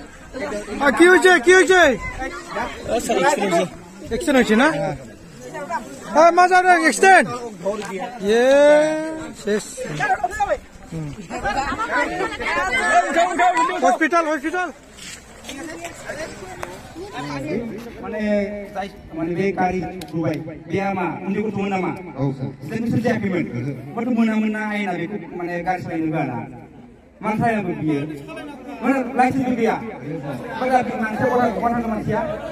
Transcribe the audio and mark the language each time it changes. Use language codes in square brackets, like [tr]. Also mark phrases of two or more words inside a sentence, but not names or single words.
[bn] কি হয়েছে কি হয়েছে এক্সিডেন্ট হয়েছে না মজা এক্সিডেন্ট শেষ হসপিটাল হসপিটাল [brx] माने बे गारि दुबाय बेया मा उन्दै गथ'मोन नामा जों बिसोर जायाखैमोन गथ' मोनामोन ना आयना बेखौ माने गारि सालायनो होआना मानो सालायनांगौ बियो माने लाइसेन्सबो गैया बारा मानसिया गथ'आ मानसिया